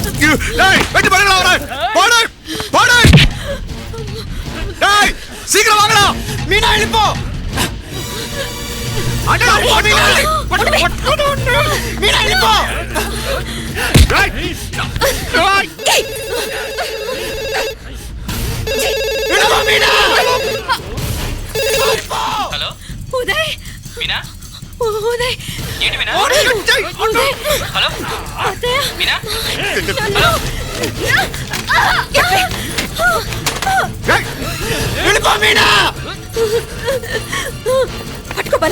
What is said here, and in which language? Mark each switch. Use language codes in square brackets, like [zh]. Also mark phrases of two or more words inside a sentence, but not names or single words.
[ta] வெட்டி பறங்கடா போடு போடு டேய் சீக்கிரம் வாங்கடா மீனா எழுப்போ அடடா மீனா மீனா எழுப்போ டேய் டேய் எழுப்போ மீனா [te] హలో ఉదయ్ మీనా ఉదయ్ ఏంటి మీనా ఉదయ్ హలో అత్తయ్య మీనా [ta] டேய் எழுப்போ மீனா [te] పట్టుకో బలా